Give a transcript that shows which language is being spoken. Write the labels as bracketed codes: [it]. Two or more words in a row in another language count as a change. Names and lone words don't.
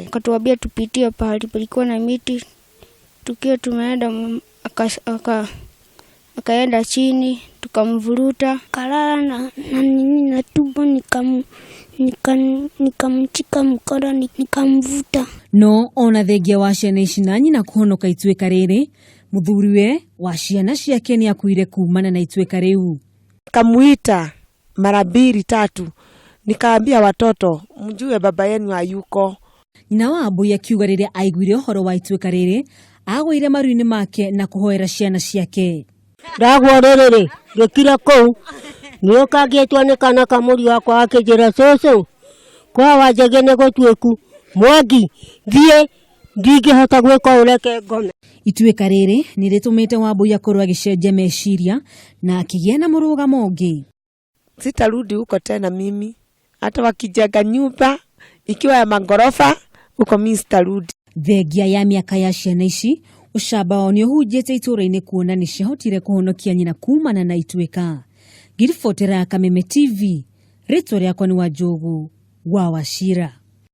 [sw] Akatuambia tupitie pahali palikuwa na miti, tukiwa tumeenda akaenda chini, tukamvuruta kalala na nini na tumbo nikamchika mkono nikamvuta. [ki] No ona thengia wa ciana ici na nyina kũhonoka ituĩka rĩrĩ, mũthuriwe wa ciana ciake nĩ akuire kumana na ituĩka rĩu. [sw] Kamuita mara 2-3 nikaambia watoto mjue baba yenu hayuko. [ki] Nyina wa Wambui akiuga rĩrĩa aiguire ũhoro wa ituĩka rĩrĩ agũire maru-inĩ make na kũhoera ciana ciake. Ndagwa rĩrĩ gĩkira kũu nĩ ũkangĩtwo nĩ kana kamũri wakwa akĩnjĩra cũcũ kwa Wanjigi nĩ gũtuĩku Mwangi thiĩ ndingĩhota gwĩka ũreke ngome. Ituĩka rĩrĩ nĩ rĩtũmĩte Wambui akorwo agĩcenjia meciria na akĩgĩa na mũrũgamo ũngĩ. [sw] Sitarudi huko tena mimi, hata wakijenga nyumba ikiwa ya magorofa huko mimi sitarudi. [ki] Thengia ya mĩaka ya ciana ici ũcamba wao nĩ ũhunjĩte itũũra-inĩ kuona nĩ ciahotire kũhonokia nyina kumana na ituĩka. Ngiribotera Kameme TV, rĩtwa rĩakwa nĩ Wanjogu wa Wachira.